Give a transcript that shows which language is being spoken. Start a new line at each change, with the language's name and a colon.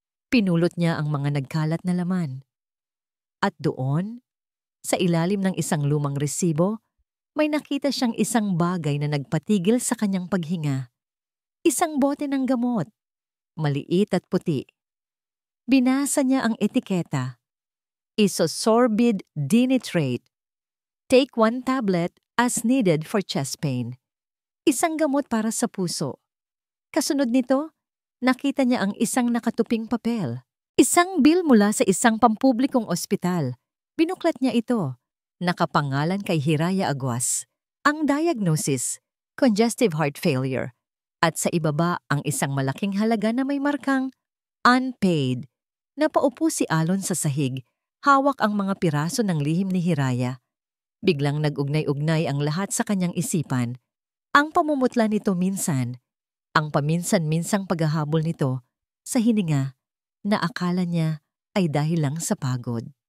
Filipino: Pinulot niya ang mga nagkalat na laman. At doon, sa ilalim ng isang lumang resibo, may nakita siyang isang bagay na nagpatigil sa kanyang paghinga. Isang bote ng gamot, maliit at puti. Binasa niya ang etiketa.
English: Isosorbid dinitrate. Take 1 tablet as needed for chest pain.
Filipino: Isang gamot para sa puso. Kasunod nito, nakita niya ang isang nakatuping papel. Isang bill mula sa isang pampublikong ospital. Binuklat niya ito. Nakapangalan kay Hiraya Aguas. Ang diagnosis, congestive heart failure. At sa ibaba ang isang malaking halaga na may markang unpaid. Napaupo si Alon sa sahig, hawak ang mga piraso ng lihim ni Hiraya. Biglang nag-ugnay-ugnay ang lahat sa kanyang isipan. Ang pamumutla nito minsan, ang paminsan-minsang paghahabol nito sa hininga na akala niya ay dahil lang sa pagod.